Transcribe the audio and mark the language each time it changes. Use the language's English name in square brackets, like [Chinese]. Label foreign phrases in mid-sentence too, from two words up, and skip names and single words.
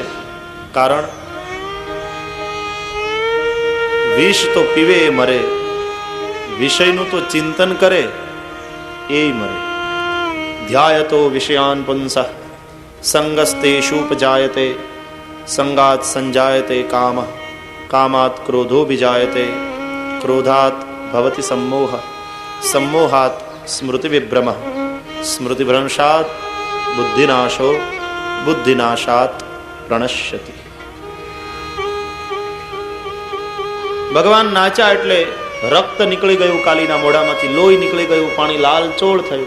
[Gujarati] કારણ વિષ તો પીવે એ મરે, વિષયનું તો ચિંતન કરે એ મરે. [Sanskrit] ધ્યાયતો વિષયાન પુંસઃ સંગસ્તેષુપજાયતે સંગાત સંજાયતે કામઃ કામાત ક્રોધો વિજાયતે ક્રોધાત ભવતિ सम्मोह सम्मोहाત સ્મૃતિ વિભ્રમઃ સ્મૃતિ ભ્રંશાત બુદ્ધિનાશો બુદ્ધિનાશાત પ્રણશ્યતિ. [Gujarati] ભગવાન નાચ્યા એટલે રક્ત નીકળી ગયું કાલીના મોઢામાંથી, લોહી નીકળી ગયું, પાણી લાલ ચોળ થયું.